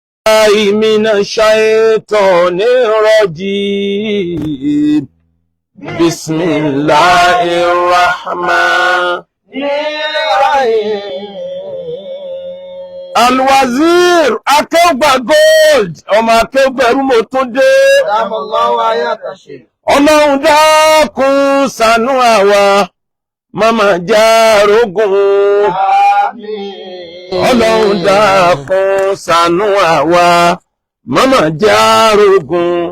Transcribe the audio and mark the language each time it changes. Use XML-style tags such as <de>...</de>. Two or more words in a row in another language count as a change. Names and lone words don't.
<ar>من الشيطان الرجيم بسم الله الرحمن الرحيم.</ar> <yo>Al-Wazir Akeugba Gold ọmọ Akeugberu mo tún dé. Ọlọ́run dákun ṣàánú àwa mama jarogun. Ọlọ́run dákun ṣàánú àwa mama jarogun.</yo>